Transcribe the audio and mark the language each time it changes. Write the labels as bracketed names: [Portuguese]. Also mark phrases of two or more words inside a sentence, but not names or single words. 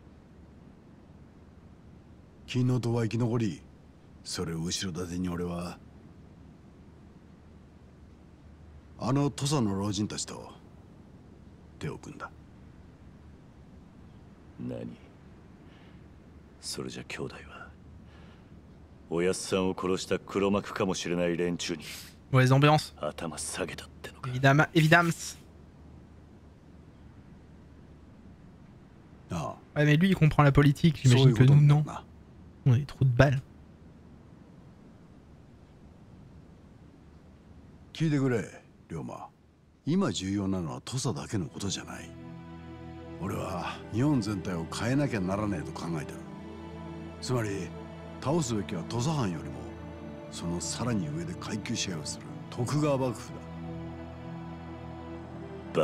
[Japanese] 金の塔は生き残り、それを後ろ盾に俺はあの土佐の老人たちと手を組んだ。何？それじゃ兄弟はおやっさんを殺した黒幕かもしれない連中に [French] Mauvaise ambiance. [Japanese] 頭下げたってのか。 [French] Évidemment. Évidemment. [Japanese] あ [French] Ouais, mais lui, il comprend la politique. [Japanese] あ、そうい [French] J'imagine [Japanese] う [French] que [Japanese] こと [French] nous, [Japanese] にな [French] non. [Japanese] るな。 [French] On est trop de balles. [Japanese] 聞いてくれ龍馬。今重要なのは土佐だけのことじゃない。俺は日本全体を変えなきゃならねえと考えてる。つまり倒すべきは土佐藩よりもそのさらに上で階級支配をする徳川幕府だ。